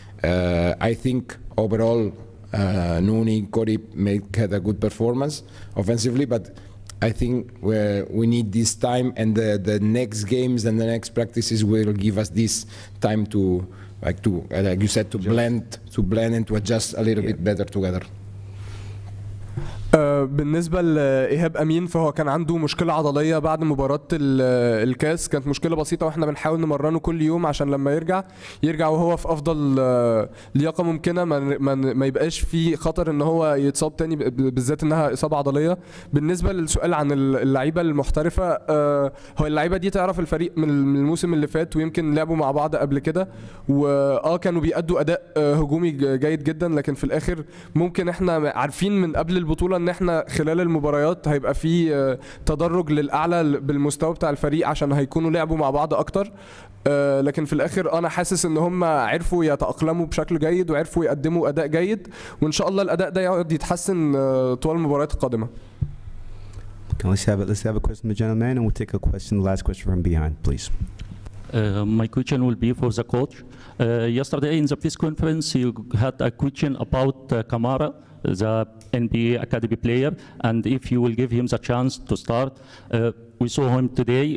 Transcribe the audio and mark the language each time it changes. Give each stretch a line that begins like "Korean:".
English: I think overall Nooney, Corey had a good performance offensively, but I think we need this time, and the next games and the next practices will give us this time to, like you said, to blend and to adjust a little bit better together.
Arabic: بالنسبة لإيهاب أمين، فهو كان عنده مشكلة عضلية بعد مباراة الكاس. كانت مشكلة بسيطة واحنا بنحاول نمرنه كل يوم عشان لما يرجع وهو في أفضل لياقة ممكنة، ما يبقاش في خطر إن هو يتصاب تاني، بالذات إنها إصابة عضلية. بالنسبة للسؤال عن اللعيبة المحترفة، هو اللعيبة دي تعرف الفريق من الموسم اللي فات، ويمكن لعبوا مع بعض قبل كده، كانوا بيأدوا أداء هجومي جيد جدا، لكن في الآخر ممكن احنا عارفين من قبل البطولة ان احنا خلال المباريات هيبقى في تدرج للاعلى بالمستوى بتاع الفريق، عشان هيكونوا لعبوا مع بعض اكتر. لكن في الاخر انا حاسس ان هم عرفوا يتأقلموا بشكل جيد وعرفوا يقدموا اداء جيد، وان شاء الله الاداء ده يقعد يتحسن طوال المباريات القادمه.
English: Let's have a question from the gentleman, and we'll take a question, the last question from behind, please. My question will be for the coach. Yesterday in the press conference, you had a question about Kamara, the NBA Academy player, and if you will give him the chance to start. We saw him today.